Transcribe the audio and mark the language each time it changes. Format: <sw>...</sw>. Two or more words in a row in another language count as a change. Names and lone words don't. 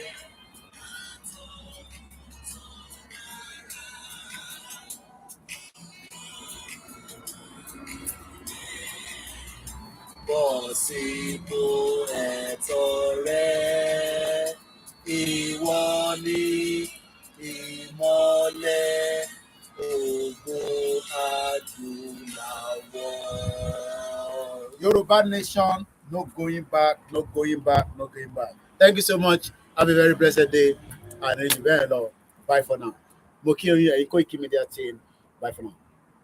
<yo>Bọ́ sípò ẹ̀tọ́ rẹ, ìwọ ni ìmọ́lẹ̀ ògo adúláwọ̀.</yo> <en>Yoruba nation, no going back. Thank you so much. Have a very blessed day and very long. Bye for now.</en> <yo>Mo kí oyin ẹ̀yin Koiki Media team.</yo> <en>Bye for now.</en>